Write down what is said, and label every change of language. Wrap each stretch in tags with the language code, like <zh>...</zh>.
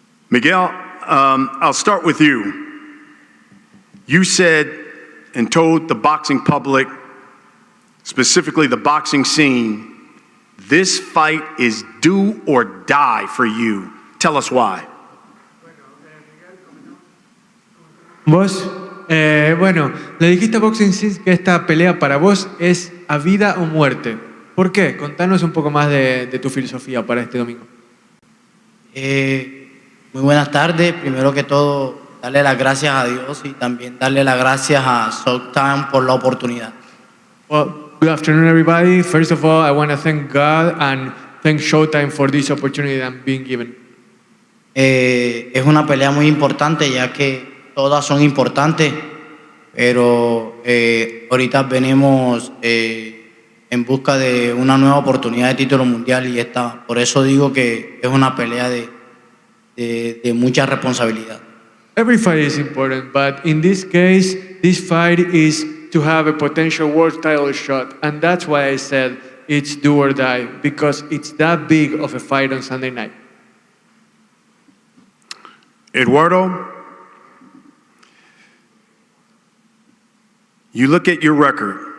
<en>Miguel, I'll start with you. You said and told the boxing public, specifically the boxing scene, this fight is do or die for you. Tell us why.</en> <es>Vos, bueno, le dijiste a Boxing Scene que esta pelea para vos es a vida o muerte. ¿Por qué? Contanos un poco más de tu filosofía para este domingo. Muy buenas tardes. Primero que todo, darle las gracias a Dios y también darle las gracias a Showtime por la oportunidad.</es> <en>Well, good afternoon, everybody. First of all, I want to thank God and thank Showtime for this opportunity I'm being given.</en> <es>Es una pelea muy importante, ya que todas son importantes, pero ahorita venimos en busca de una nueva oportunidad de título mundial y por eso digo que es una pelea de mucha responsabilidad.</es> <en>Every fight is important, but in this case, this fight is to have a potential world title shot, and that's why I said it's do or die, because it's that big of a fight on Sunday night. Eduardo, you look at your record.</en>